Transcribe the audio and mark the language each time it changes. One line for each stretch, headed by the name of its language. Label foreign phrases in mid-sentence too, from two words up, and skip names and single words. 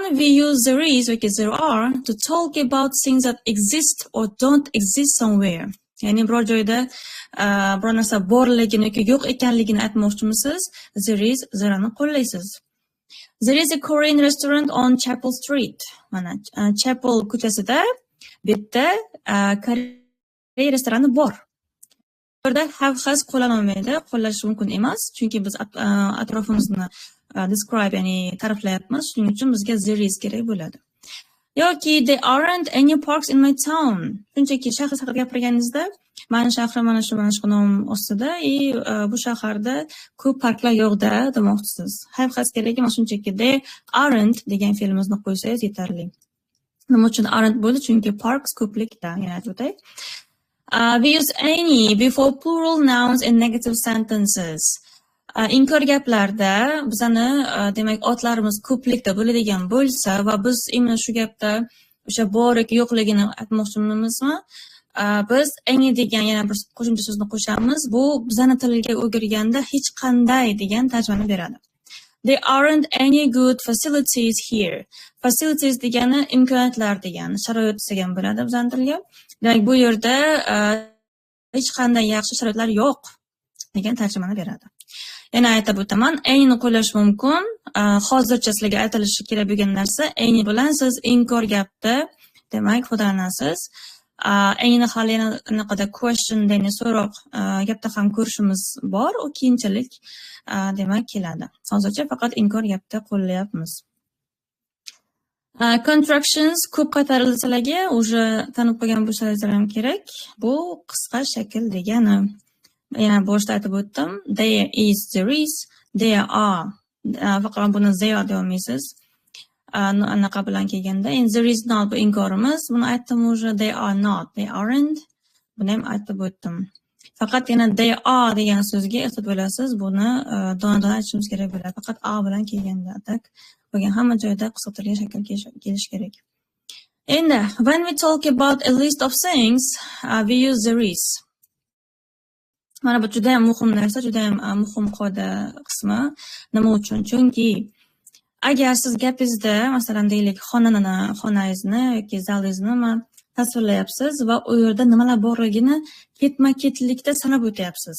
English: We use there is yoki there are to talk about things that exist or don't exist somewhere.
Uzbek: Ya'ni biror joyda biror narsa borligini yoki yo'q ekanligini aytmoqchimisiz?
English: There is, there'ni qo'llaysiz. There is a Korean restaurant on Chapel Street.
Uzbek: Mana Chapel ko'chasida bitta Koreya restorani bor. Burada
English: have has
Uzbek: qo'llanolmaydi, qo'llash mumkin emas, chunki biz atrofimizni describe, ya'ni ta'riflayapmiz. Shuning uchun bizga
English: there is
Uzbek: kerak bo'ladi.
English: Yoki there aren't any parks in my town.
Uzbek: Shunchaki shahar haqida gapirganingizda, mani shahrim mana shu nom ostida, bu shaharda ko'p parklar yo'q-da demoqchisiz.
English: Have has
Uzbek: kerak emas, shunchaki
English: there aren't
Uzbek: degan fe'limizni qo'ysangiz yetarli. Nima uchun aren't bo'ldi? Chunki parks ko'plikda, yana aytib o'tay.
English: We use any before plural nouns in negative sentences.
Uzbek: Inkor gaplarda bizani demak otlarimiz ko'plikda bo'ladigan bo'lsa va biz imенно shu gapda o'sha bor yoki yo'qligini aytmoqchimizmi? Biz any degan yana bir qo'shimcha so'zni qo'shamiz. Bu bizani tilga o'girganda hech qanday degan tarjimani beradi.
English: There aren't any good facilities here.
Uzbek: Facilities degani imkoniyatlar degani, sharoit degan bo'ladi bizani tilga. Demak, bu yerda hech qanday yaxshi sharoitlar yo'q degan tarjimani beradi. Yana aytib o'taman, any qo'llash mumkin. Hozircha sizlarga aytilishi kerak bo'lgan narsa any bilan siz inkor gapda demak foydalanasiz. Any hali yana anaqada question degan so'roq gapda ham ko'rishimiz bor, u keyinchalik demak keladi. Hozircha faqat inkor gapda qo'llayapmiz. Contractions ko'p qaytarildi sizlarga, уже tanib qo'ygan bo'lsalaringiz ham kerak. Bu qisqa shakl degani. Yana boshda aytib o'tdim.
English: There is, there is, there are.
Uzbek: Faqat buni there deb olmaysiz. Anaqa bilan kelganda,
English: and there is not
Uzbek: bu inkorimiz. Buni aytdim уже.
English: They are not, they aren't.
Uzbek: Buni ham aytib o'tdim. Faqat yana
English: they are
Uzbek: degan so'zga ehtiyot bo'lasiz. Buni dona-dona aytishimiz kerak bo'ladi. Faqat a bilan kelganda atak bo'lgan hamma joyda qisqartirilgan shakl kelish kerak.
English: Endi when we talk about a list of things, we use there is.
Uzbek: Mana bu juda ham muhim narsa, juda ham muhim qoida qismi. Nima uchun? Chunki agar siz gapingizda, masalan, deylik, xonangizni yoki zalingizni tasvirlayapsiz va u yerda nimalar borligini ketma-ketlikda sanab o'tyapsiz.